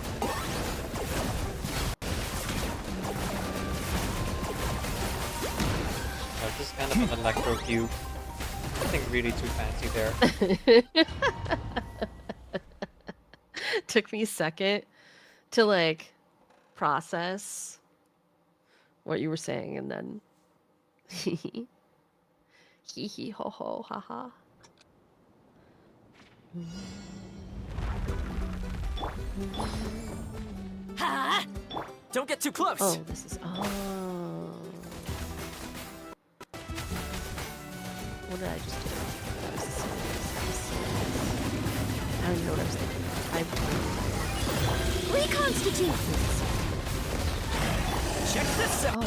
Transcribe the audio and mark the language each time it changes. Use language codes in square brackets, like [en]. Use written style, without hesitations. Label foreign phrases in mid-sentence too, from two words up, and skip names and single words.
[en] So just kind of an electro cube. Nothing really too fancy there. Took me a second to like process what you were saying, and then hee hee ho ho haha. Ha! Don't get too close. Oh, this is What did I just do? I don't even know what I was thinking. Reconstitute! Check this out!